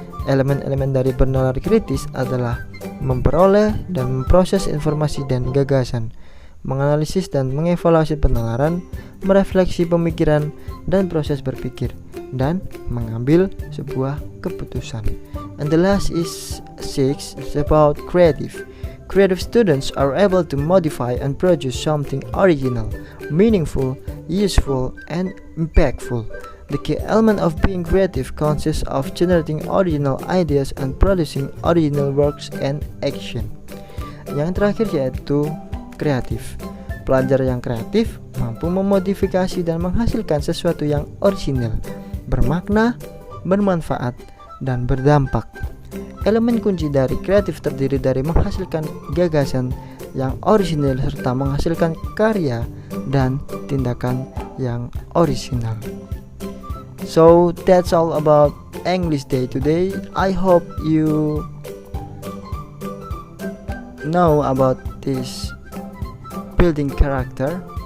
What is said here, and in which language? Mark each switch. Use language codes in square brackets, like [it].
[id] Elemen-elemen dari bernalar kritis adalah memperoleh dan memproses informasi dan gagasan, menganalisis dan mengevaluasi penalaran, merefleksi pemikiran dan proses berpikir, dan mengambil sebuah keputusan. [en] And the last is 6 is about creative. Creative students are able to modify and produce something original, meaningful, useful, and impactful. The key element of being creative consists of generating original ideas and producing original works and action. [id] Yang terakhir yaitu kreatif. Pelajar yang kreatif mampu memodifikasi dan menghasilkan sesuatu yang orisinal, bermakna, bermanfaat, dan berdampak. Elemen kunci dari kreatif terdiri dari menghasilkan gagasan yang orisinal serta menghasilkan karya dan tindakan yang orisinal. [en] So that's all about English Day today. I hope you know about this building character.